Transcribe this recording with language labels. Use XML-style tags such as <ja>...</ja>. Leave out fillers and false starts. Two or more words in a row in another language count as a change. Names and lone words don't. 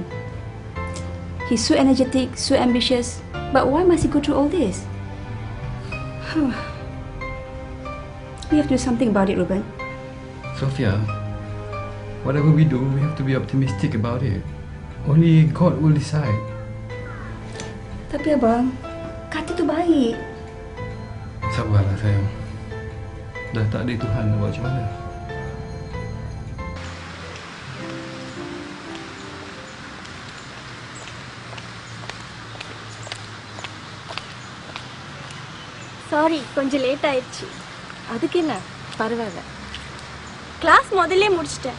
<en>He's so energetic, so ambitious. But why must he go through all this? We have to do something about it, Ruben. Sophia, whatever we do, we have to be optimistic about it. Only God will decide.</en> <ms>Tapi abang, Kartik tu baik. Sabarlah sayang. Dah tak ada Tuhan, nak buat macam mana?</ms> <ta>சாரி, கொஞ்சம் லேட் ஆயிடுச்சு. அதுக்கு என்ன, பரவாயில்ல. கிளாஸ் முதல்ல முடிச்சிட்டேன்.</ta>